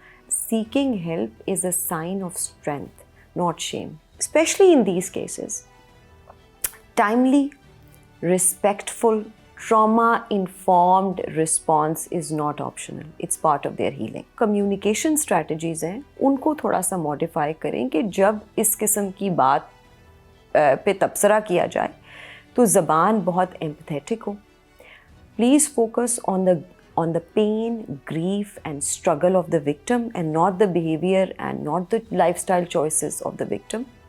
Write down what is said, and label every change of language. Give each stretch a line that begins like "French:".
English: Seeking help is a sign of strength, not shame. Especially in these cases, timely, respectful, trauma-informed response is not optional. It's part of their healing.
Urdu: Communication strategies ہیں, ان کو تھوڑا سا modify کریں کہ جب اس قسم کی بات پہ تبصرہ کیا جائے تو زبان بہت empathetic ہو.
English: Please focus on the pain, grief and struggle of the victim and not the behaviour and not the lifestyle choices of the victim.